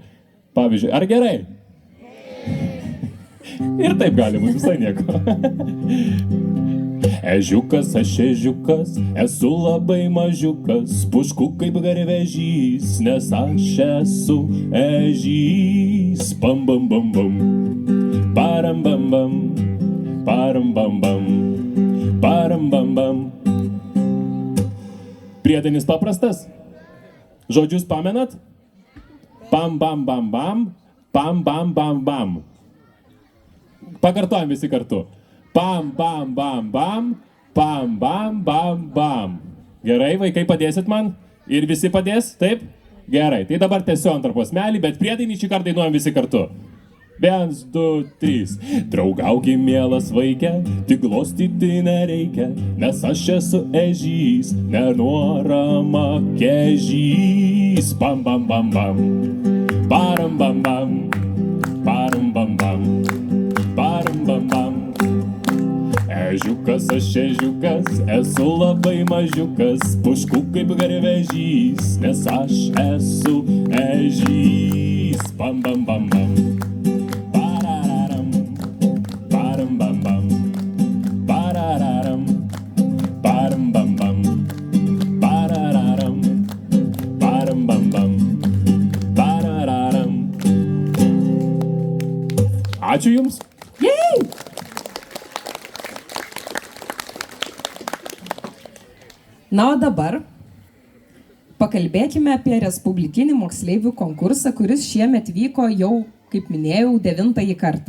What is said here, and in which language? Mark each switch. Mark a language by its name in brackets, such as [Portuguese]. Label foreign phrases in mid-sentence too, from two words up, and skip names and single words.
[Lithuanian] Pavyzdžiui, ar gerai? Ir taip gali būti visai nieko. Ežiukas, aš ežiukas, esu labai mažiukas, pušku kaip garvežys, nes aš esu ežys. Pam bam bam bam, param bam bam, param bam bam, param bam bam. Priedainis paprastas. Žodžius pamenat? Pam bam bam bam, pam bam bam bam. Pakartojam visi kartu. Bam, bam, bam, bam. Bam, bam, bam, bam. Gerai, vaikai, padėsit man? Ir visi padės? Taip? Gerai, tai dabar tiesiu antrą posmelį, bet priedainį šį kartą dainuojam visi kartu. 1, 2, 3. Draugauki, mielas vaikė, tik glostyti nereikia, nes aš esu ežys, nenuorama kežys. Bam, bam, bam, bam. Baram, bam, bam. Baram, bam, bam. Baram, bam, bam. Ežiukas, aš ežiukas, esu labai mažiukas, pušku kaip garvežys, nes aš esu ežys. Bam, bam, bam, bam. Pararam, param, bam, bam. Pararam, param, bam, bam. Pararam, param, bam, bam. Pararam. Ačiū Jums. Na, o dabar pakalbėkime apie Respublikinį moksleivių konkursą, kuris šiemet vyko jau, kaip minėjau, 9-ąjį kartą.